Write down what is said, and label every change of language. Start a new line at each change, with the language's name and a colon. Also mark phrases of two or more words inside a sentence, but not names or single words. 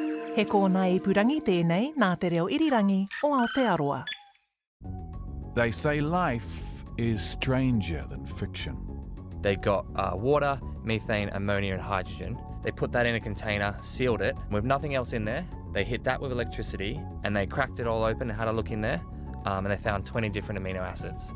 Māori: He kōna ipurangi tēnei nā te reo irirangi o Aotearoa.
English: They say life is stranger than fiction. They got water, methane, ammonia and hydrogen. They put that in a container, sealed it, with nothing else in there. They hit that with electricity and they cracked it all open and had a look in there and they found 20 different amino acids.